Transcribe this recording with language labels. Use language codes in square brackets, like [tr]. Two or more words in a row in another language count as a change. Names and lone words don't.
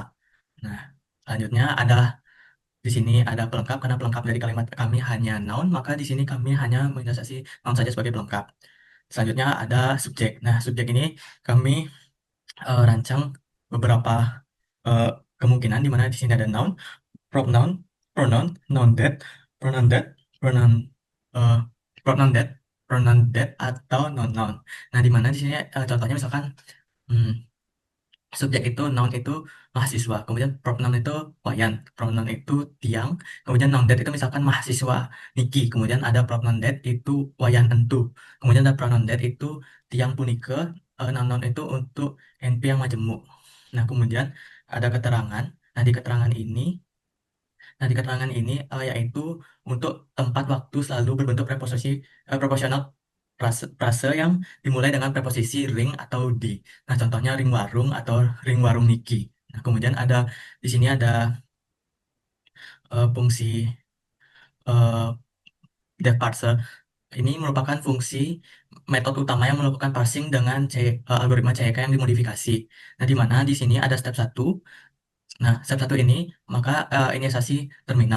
[id] Nah, selanjutnya di sini ada pelengkap, karena pelengkap dari kalimat kami hanya noun, maka di sini kami hanya menginisiasi noun saja sebagai pelengkap. Selanjutnya ada subjek. Nah, subjek ini kami rancang beberapa uh, kemungkinan di mana di sini ada noun, pronoun, pronoun, [en] noun that, pronoun that, pronoun uh, pronoun that, pronoun that [id] atau noun noun. Nah, di mana di sini contohnya misalkan hmm, subjek itu noun itu mahasiswa, kemudian pronoun itu Wayan, pronoun itu Tiang, kemudian [en] noun that [id] itu misalkan mahasiswa Niki, kemudian ada [en] pronoun that [id] itu [ban] Wayan Entu, [id] kemudian ada [en] pronoun that [id] itu [ban] Tiang Punike, [id] noun itu untuk NP yang majemuk. Nah, kemudian ada keterangan. Nah, di keterangan ini yaitu untuk tempat waktu selalu berbentuk proporsional frase yang dimulai dengan preposisi ring atau di. Nah, contohnya [ban] ring warung [id] atau [ban] ring warung Niki. [id] Nah, kemudian di sini ada fungsi uh, [en] depth parser. [id] Ini merupakan fungsi metode utama yang melakukan parsing dengan algoritma CEK yang dimodifikasi. Nah, di mana di sini ada step 1. Nah, step 1 ini maka inisiasi terminal.